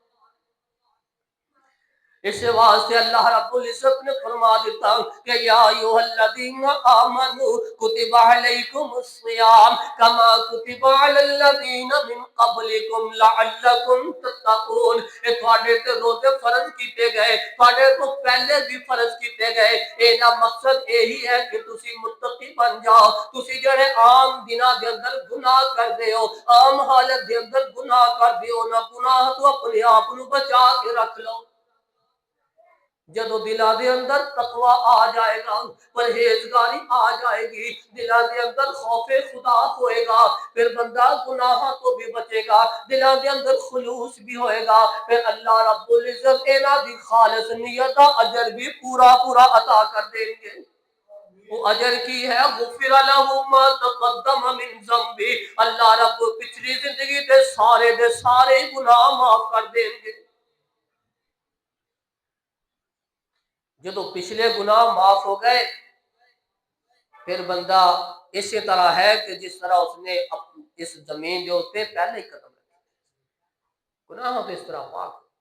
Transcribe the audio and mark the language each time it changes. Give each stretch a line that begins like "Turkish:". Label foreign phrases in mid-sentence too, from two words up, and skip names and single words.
Punjabi: اس واسطے اللہ رب العزت نے فرما دیتا کہ
Arabic: یا ایھا الذین آمنوا کتب علیکم الصیام کما کتب علی الذین من قبلکم لعلکم تتقون.
Punjabi: اے تواڈے تے روزے فرض کیتے گئے، تواڈے تو پہلے بھی فرض کیتے گئے. اے دا مقصد یہی ہے کہ تسی متقی بن جاؤ. تسی جڑے عام دناں دے اندر گناہ کردے ہو، عام حالت دے اندر گناہ کردے ہو، نہ گناہ تو اپنے آپ نو بچا کے رکھ لو. جدو دلاں دے اندر تقوی آ جائے گا، پرہیزگاری آ جائے گی، دلاں دے اندر خوف خدا ہوئے گا، پھر بندہ گناہاں تو بھی بچے گا، دلاں دے اندر خلوص بھی ہوئے گا. پھر اللہ رب العزت انہاں دی خالص نیت دا اجر بھی پورا پورا عطا کر دیں گے. وہ اجر کی ہے
Arabic: غفر لہ ما تقدم من ذنبہ،
Punjabi: اللہ رب پچھلی زندگی دے سارے گناہ معاف کر دیں گے. جدو پچھلے گناہ معاف ہو گئے پھر بندہ اسی طرح ہے کہ جس طرح اس نے اس زمین جو پہ پہلے ہی قدم رکھے، گناہ تو اس طرح پاک.